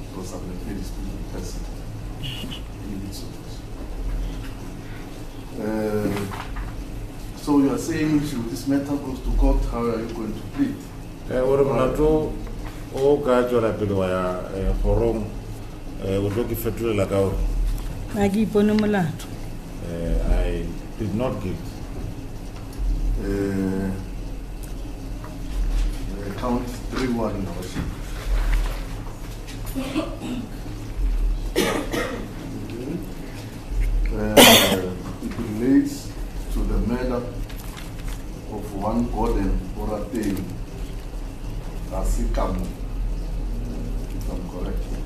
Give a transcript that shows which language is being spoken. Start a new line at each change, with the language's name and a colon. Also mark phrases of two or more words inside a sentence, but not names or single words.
English: submitted to the person in its office. So you are saying if this matter goes to court, how are you going to plead?
Northern Sotho: Ore molato o ka tswela pele wa ya forong o tlo ke fetolela ka ore a ke ipone molato.
English: I did not give. Count 3-1 in our sheet. It relates to the murder of one Gordon Orateng Asikamu, if I'm correct.